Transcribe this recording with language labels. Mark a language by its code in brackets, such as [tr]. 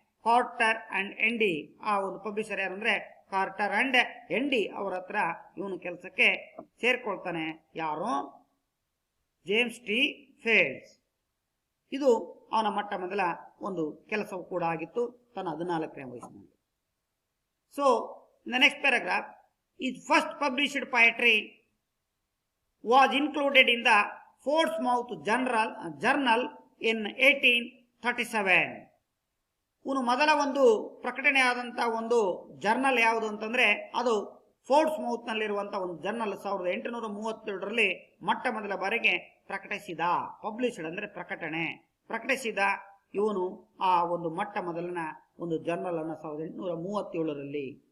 [kn] Carter and MD, ಆ ಒಂದು publisher ಯಾರಂದ್ರೆ ಕಾರ್ಟರ್ ಅಂಡ್ ಎಂಡಿ ಅವರ ಹತ್ರ ಇವನು ಕೆಲಸಕ್ಕೆ ಸೇರ್ಕೊಳ್ತಾನೆ. ಯಾರು? James T fields. ಇದು ಅವನ ಮೊಟ್ಟ ಮೊದಲ ಒಂದು ಕೆಲಸವೂ ಕೂಡ ಆಗಿತ್ತು ತನ್ನ 14ನೇ ವಯಸ್ಸಿನಲ್ಲಿ. So in the next paragraph, [en] his first published poetry was included in the Portsmouth Journal in 1837. [kn] ಇವನು ಮೊದಲ ಒಂದು ಪ್ರಕಟಣೆ ಆದಂತ ಒಂದು ಜರ್ನಲ್ ಯಾವುದು ಅಂತಂದ್ರೆ ಅದು ಫೋರ್ಟ್ಸ್ಮೌತ್ ನಲ್ಲಿರುವಂತಹ ಒಂದು ಜರ್ನಲ್ 1837ರಲ್ಲಿ ಮೊಟ್ಟ ಮೊದಲ ಬಾರಿಗೆ ಪ್ರಕಟಿಸಿದ. ಪಬ್ಲಿಷ್ಡ್ ಅಂದ್ರೆ ಪ್ರಕಟಿಸಿದ ಇವನು ಆ ಒಂದು ಮೊಟ್ಟ ಮೊದಲನ ಒಂದು ಜರ್ನಲ್ ಅನ್ನು 1837ರಲ್ಲಿ.